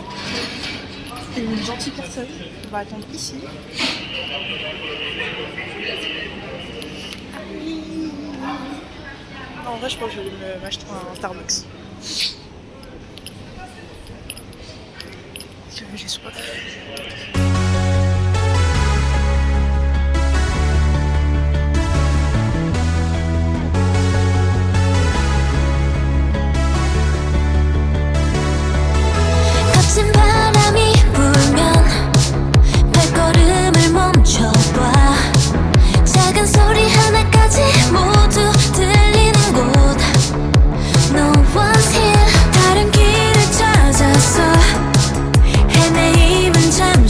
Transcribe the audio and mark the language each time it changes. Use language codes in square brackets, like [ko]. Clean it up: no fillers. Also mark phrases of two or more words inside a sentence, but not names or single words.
[fr] C'est une gentille personne. On va attendre ici. Non, en vrai, je pense que je vais m'acheter un Starbucks. J'ai soif. [ko] 거친 바람이 불면 발걸음을 멈춰봐. 작은 소리 하나까지 모두 들리는 곳. [en] No one's here. [ko] 다른 길을 찾았어. 헤매임은